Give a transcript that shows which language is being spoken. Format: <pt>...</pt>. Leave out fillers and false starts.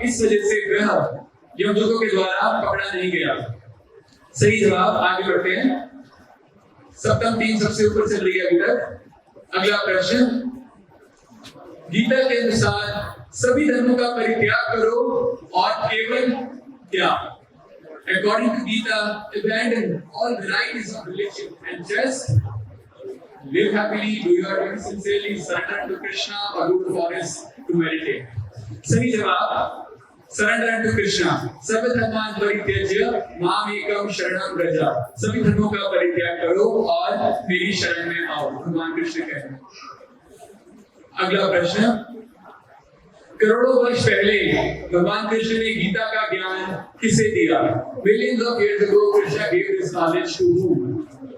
<hi>इस वजह से वह यमदूतों के द्वारा पकड़ा नहीं गया। सही जवाब। आगे बढ़ते हैं। सप्तम टीम सबसे ऊपर चल रही है अभी तक। अगला प्रश्न, गीता के अनुसार सभी धर्मों का परित्याग करो और केवल क्या?</hi> <en>According to Gita, abandon all varieties of religion and just live happily, do your duty sincerely, surrender to Krishna or go to forest to meditate.</en> <hi>सही जवाब,</hi> <en>surrender to Krishna।</en> <sa>सर्वधर्मान् परित्यज्य माम् एकं शरणं व्रज।</sa> <hi>सभी धर्मों का परित्याग करो और मेरी शरण में आओ, भगवान कृष्ण कहते हैं। अगला प्रश्न, करोड़ों वर्ष पहले भगवान कृष्ण ने गीता का ज्ञान किसे दिया?</hi> <en>Millions of years ago, Krishna gave this knowledge to whom?</en>